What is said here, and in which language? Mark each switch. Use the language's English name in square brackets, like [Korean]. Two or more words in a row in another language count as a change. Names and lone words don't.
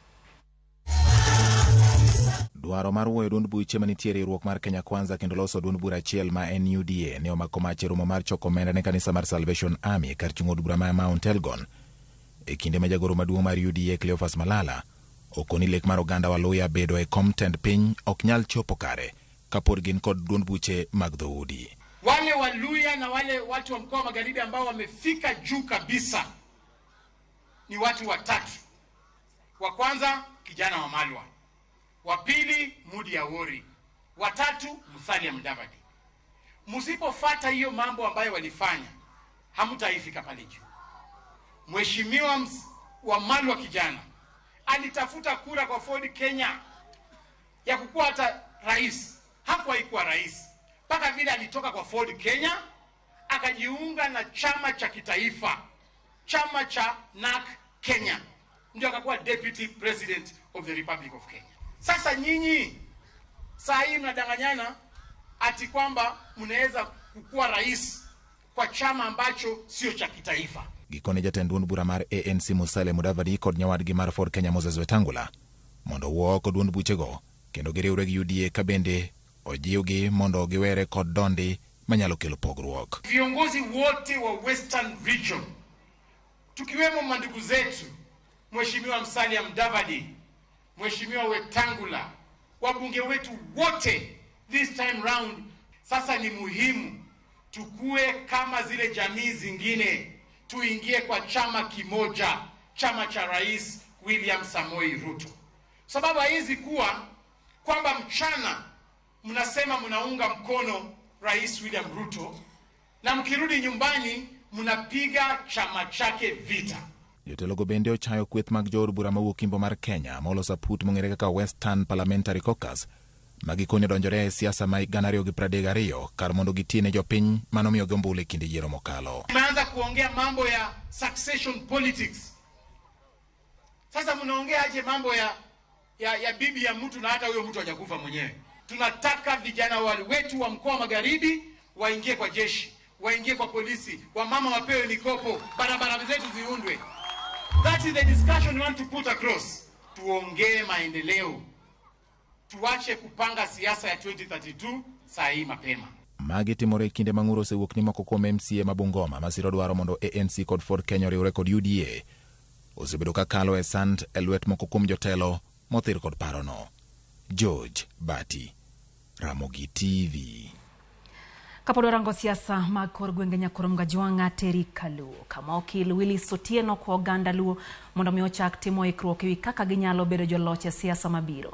[Luo (Kenya and Tanzania)] Dwaro mar wuoyo duond buche manitiere riwruok mar Kenya Kwanza kendo loso duond bura achiel ma en UDA ne omako mach e romo mar choko omenda ne kanisa mar Salvation Army kar chung' od bura ma Mount Elgon. E kinde ma jagoro maduong' mar UDA Cleophas Malala okoni lek mar oganda Waluya bedo e kom tend piny ok nyal chopo kare kapod gin kod duond buche mag dhoudi. [Swahili] Wale Waluya na wale watu wa mkoa wa Magharibi ambao wamefika juu kabisa ni watu watatu. Wa kwanza kijana wa Malwa, wa pili Mudi ya Wori, wa tatu Musalia Mudavadi. Msipofuata hiyo mambo ambayo walifanya, hamtaifika pale juu. Mheshimiwa wa Malwa kijana alitafuta kura kwa Ford Kenya ya kukuwa hata rais. Hakuwa rais mpaka vile alitoka kwa Ford Kenya akajiunga na chama cha kitaifa, chama cha NAK Kenya, ndio akakuwa [English] deputy president of the Republic of Kenya. [Swahili] Sasa nyinyi saa hii mnadanganyana ati kwamba mnaweza kukuwa rais kwa chama ambacho sio cha kitaifa. [Luo (Kenya and Tanzania)] Gikone jatend duond bura mar ANC Musalia Mudavadi kod nyawadgi mar Ford Kenya Moses Wetangula mondo wuo kod duond buchego kendo giriwre gi UDA ka bende ojiwgi mondo giwere kod dondi manyalo kelo pogruok. [Swahili] Viongozi wote wa Western Region tukiwemo mandugu zetu Mheshimiwa Musalia Mudavadi, Mheshimiwa Wetangula, wabunge wetu wote [English] this time round, [Swahili] sasa ni muhimu tukue kama zile jamii zingine, tuingie kwa chama kimoja, chama cha Rais William Samoei Ruto. Sababu hizi kuwa kwamba mchana mnasema mnaunga mkono Rais William Ruto na mkirudi nyumbani mnapiga chama chake vita. [Luo (Kenya and Tanzania)] Jotelogo bende ochayo kweth mag jood bura mawuok imbo mar Kenya moloso put mong'ere kaka Western Parliamentary Caucus magikonyo donjore e siasa ma 2032 kar mondo gitine jopiny manomiyo gombulu e kinde yiero mokalo. [Swahili] Tumeanza kuongea mambo ya [English] succession politics. [Swahili] Sasa mnaongea aje mambo ya bibi ya mtu na hata huyo mtu hajakufa mwenyewe. Tunataka vijana wale wetu wa mkoa wa Magharibi waingie kwa jeshi, waingie kwa polisi, wamama wapewe mikopo, barabara zetu ziundwe. [English] That is the discussion we want to put across. [Swahili] Tuongee maendeleo. Tuache kupanga siasa ya 2032 saa hii mapema. [Luo (Kenya and Tanzania)] Magi timore kinde mang'uro osewuok ni moko kuom MCA ma Bungoma masiro dwaro mondo ANC kod Ford Kenya riwre kod UDA osebedo ka kalo e sand e lwet moko kuom jotelo mothir kod parono. George Bati, Ramogi TV. Kapod warango siasa mag kor gwenge Nyakoro Mgajwanga Teri Kaluo kama okil Willis Otieno ko oganda Luo mondo mi ochak timo ikruok ewi kaka ginyalo bedo joloch e siasa mabiro.